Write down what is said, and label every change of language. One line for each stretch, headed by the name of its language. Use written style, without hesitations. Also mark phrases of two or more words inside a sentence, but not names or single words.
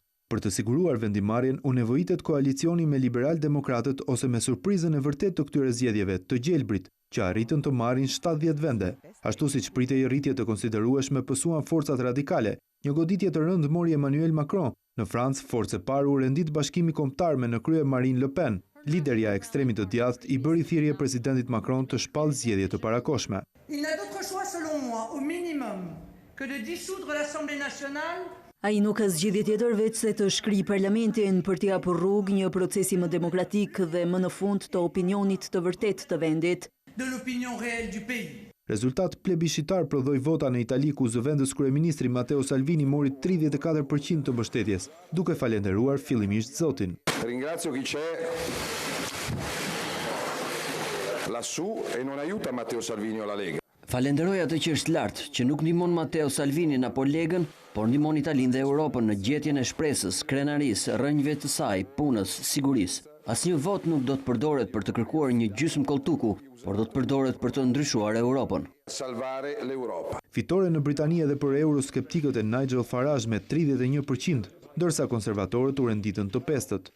Albanian: Për të siguruar vendimarrjen, u nevojitet koalicioni me liberal-demokratët ose me surprizën e vërtet të këtyre zgjedhjeve, të gjelbrit, që arritën të marrin 70 vende. Ashtu siç pritej rritje të konsiderueshme, pësuan forcat radikale. Një goditje të rëndë mori Emmanuel Macron. Në Francë, forcë e parë u rendit Bashkimi Kombëtar me në krye Marine Le Pen. Liderja e ekstremit të djathtë i bëri thirrje presidentit Macron të shpallë zgjedhje të parakohshme.
French: Il n'a d'autre choix selon moi, au minimum, que de dissoudre l'Assemblée nationale.
Albanian: Ai nuk ka zgjidhje tjetër veç se të shkrijë parlamentin për t'i hapur rrugë një procesi më demokratik dhe më në fund të opinionit të vërtet të vendit.
French: De l'opinion réelle du pays.
Albanian: Rezultat plebiscitar prodhoi vota në Itali, ku zëvendës kryeministri Matteo Salvini mori 34% të mbështetjes, duke falenderuar fillimisht Zotin.
Italian: Ringrazio chi c'è lassù e non aiuta Matteo Salvini o la Lega.
Albanian: Falenderoj atë që është lartë, që nuk ndihmon Matteo Salvinin apo Legën, por ndihmon Italinë dhe Europën në gjetjen e shpresës, krenarisë, rrënjëve të saj, punës, sigurisë. Asnjë vot nuk do të përdoret për të kërkuar një gjysmë kolltuku, por do të përdoret për të ndryshuar Europën. Fitore në Britani edhe për euroskeptikët e Nigel Farage me 31%, ndërsa konservatorët u renditën të pestët.